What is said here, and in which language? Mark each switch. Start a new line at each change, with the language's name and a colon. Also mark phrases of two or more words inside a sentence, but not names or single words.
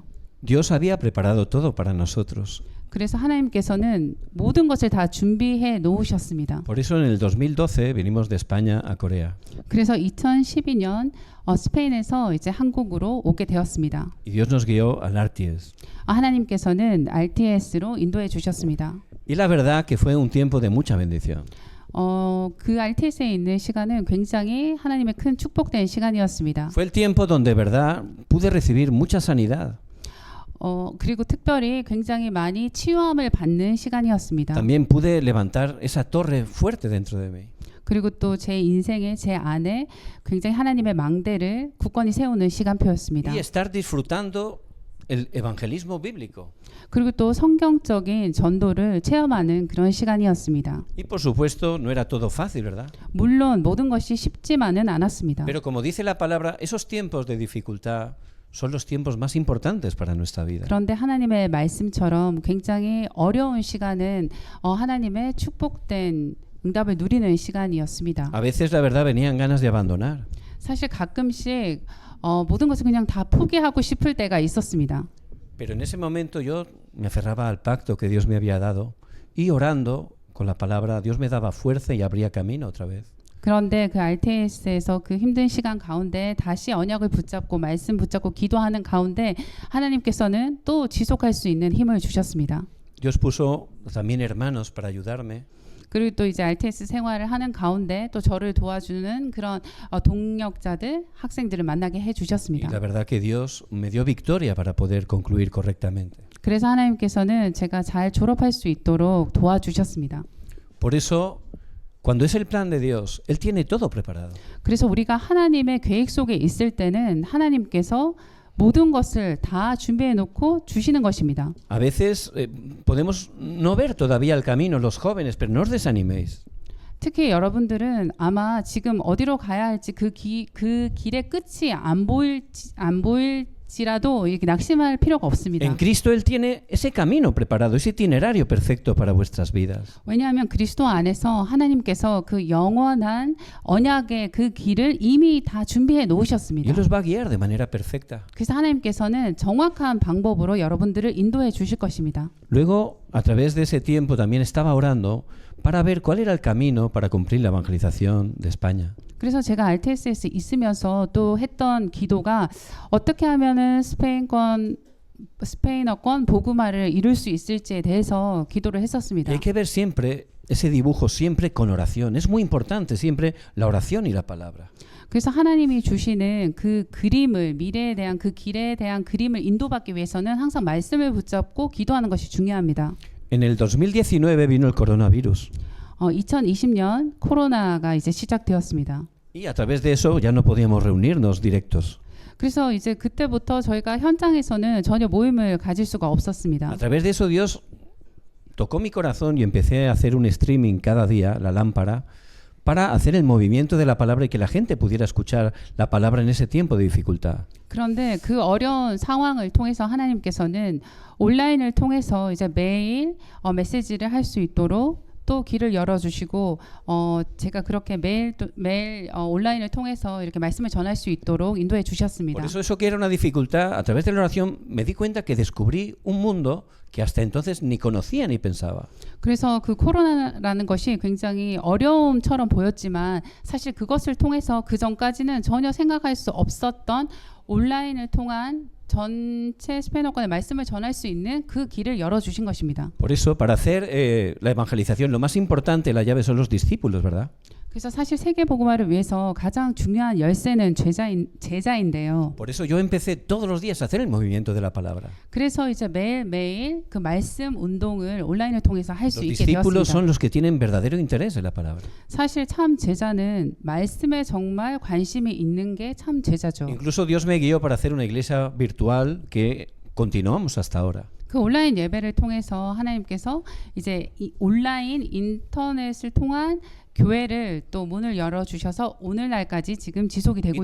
Spanish: Dios había preparado todo para nosotros.
Korean: 그래서 하나님께서는 모든 것을 다 준비해 놓으셨습니다.
Spanish: Por eso en el 2012 vinimos de España a Corea.
Korean: 그래서 2012년 스페인에서 이제 한국으로 오게 되었습니다.
Spanish: Y Dios nos guió al RTS.
Korean: 하나님께서는 RTS로 인도해 주셨습니다.
Spanish: Y la verdad que fue un tiempo de mucha bendición.
Korean: 그 RTS에 있는 시간은 굉장히 하나님의 큰 축복된 시간이었습니다.
Spanish: Fue el tiempo donde, verdad, pude recibir mucha sanidad.
Korean: 그리고 특별히 굉장히 많이 치유함을 받는 시간이었습니다.
Spanish: También pude levantar esa torre fuerte dentro de mí.
Korean: 그리고 또 제 인생에 제 안에 굉장히 하나님의 망대를 굳건히 세우는 시간표였습니다.
Spanish: Y estar disfrutando el evangelismo bíblico.
Korean: 그리고 또 성경적인 전도를 체험하는 그런 시간이었습니다.
Spanish: Y por supuesto no era todo fácil, ¿verdad?
Korean: 물론 모든 것이 쉽지만은 않았습니다.
Spanish: Pero como dice la palabra, esos tiempos de dificultad son los tiempos más importantes para nuestra vida.
Korean: 그런데 하나님의 말씀처럼 굉장히 어려운 시간은 하나님의 축복된 응답을 누리는 시간이었습니다.
Spanish: A veces la verdad venían ganas de abandonar.
Korean: 사실 가끔씩 모든 것을 그냥 다 포기하고 싶을 때가 있었습니다.
Spanish: Pero en ese momento yo me aferraba al pacto que Dios me había dado y orando con la palabra Dios me daba fuerza y abría camino otra vez.
Korean: 그런데 그 RTS에서 그 힘든 시간 가운데 다시 언약을 붙잡고 말씀 붙잡고 기도하는 가운데 하나님께서는 또 지속할 수 있는 힘을 주셨습니다.
Spanish: Dios puso también hermanos para ayudarme.
Korean: 그리고 또 이제 RTS 생활을 하는 가운데 또 저를 도와주는 그런 동력자들, 학생들을 만나게 해
Spanish: Y
Korean: 주셨습니다.
Spanish: la verdad que Dios me dio victoria para poder concluir correctamente.
Korean: 그래서 하나님께서는 제가 잘 졸업할 수 있도록 도와주셨습니다.
Spanish: Por eso, cuando es el plan de Dios, Él tiene todo preparado.
Korean: 그래서 우리가 하나님의 계획 속에 있을 때는 하나님께서 모든 것을 다 준비해 놓고 주시는 것입니다.
Spanish: A veces podemos no ver todavía el camino, los jóvenes, pero no os desaniméis.
Korean: 특히 여러분들은 아마 지금 어디로 가야 할지 그 길의 끝이 안 보일지라도 이렇게 낙심할 필요가 없습니다.
Spanish: En Cristo Él tiene ese camino preparado, ese itinerario perfecto para vuestras vidas.
Korean: 왜냐하면 그리스도 안에서 하나님께서 그 영원한 언약의 그 길을 이미 다 준비해
Spanish: Y
Korean: 놓으셨습니다.
Spanish: Él os va a guiar de manera perfecta.
Korean: 그래서 하나님께서는 정확한 방법으로 여러분들을 인도해 주실 것입니다.
Spanish: Luego, a través de ese tiempo, también estaba orando para ver cuál era el camino para cumplir la evangelización de España.
Korean: 그래서 제가 RTS에서 있으면서 또 했던 기도가 어떻게 하면은 스페인어권 복음화를 이룰 수 있을지에 대해서 기도를 했었습니다.
Spanish: Y hay que ver siempre ese dibujo, siempre con oración. Es muy importante siempre la oración y la palabra.
Korean: 그래서 하나님이 주시는 그 그림을 미래에 대한 그 길에 대한 그림을 인도받기 위해서는 항상 말씀을 붙잡고 기도하는 것이 중요합니다.
Spanish: En el 2019 vino el coronavirus.
Korean: 2020년 코로나가 이제 시작되었습니다.
Spanish: Y a través de eso ya no podíamos reunirnos directos.
Korean: 그래서 이제 그때부터 저희가 현장에서는 전혀 모임을 가질 수가 없었습니다.
Spanish: A través de eso Dios tocó mi corazón y empecé a hacer un streaming cada día, la lámpara, para hacer el movimiento de la palabra y que la gente pudiera escuchar la palabra en ese tiempo de dificultad.
Korean: 그런데 그 어려운 상황을 통해서 하나님께서는 온라인을 통해서 이제 매일 메시지를 할 수 있도록 또 길을 열어주시고 제가 그렇게 매일 온라인을 통해서 이렇게 말씀을 전할 수 있도록 인도해 주셨습니다.
Spanish: Por eso que era una dificultad, a través de la oración me di cuenta que descubrí un mundo que hasta entonces ni conocía ni pensaba.
Korean: 그래서 그 코로나라는 것이 굉장히 어려움처럼 보였지만 사실 그것을 통해서 그 전까지는 전혀 생각할 수 없었던 온라인을 통한 전체 스페인어권의 말씀을 전할 수 있는 그 길을 열어주신 것입니다.
Spanish: Por eso, para hacer la evangelización, lo más importante, la llave son los discípulos, ¿verdad?
Korean: 그래서 사실 세계 복음화를 위해서 가장 중요한 열쇠는 제자인데요.
Spanish: Por eso yo empecé todos los días a hacer el movimiento de la palabra.
Korean: 그래서 이제 매일 그 말씀 운동을 온라인을 통해서 할 수
Spanish: Los
Korean: 있게
Spanish: discípulos
Korean: 되었습니다.
Spanish: son los que tienen verdadero interés en la palabra.
Korean: 사실 참 제자는 말씀에 정말 관심이 있는 게 참 제자죠.
Spanish: Incluso Dios me guió para hacer una iglesia virtual que continuamos hasta ahora.
Korean: 그 온라인 예배를 통해서 하나님께서 이제 이 온라인 인터넷을 통한 교회를 또 문을 열어주셔서 오늘날까지 지금 지속이 되고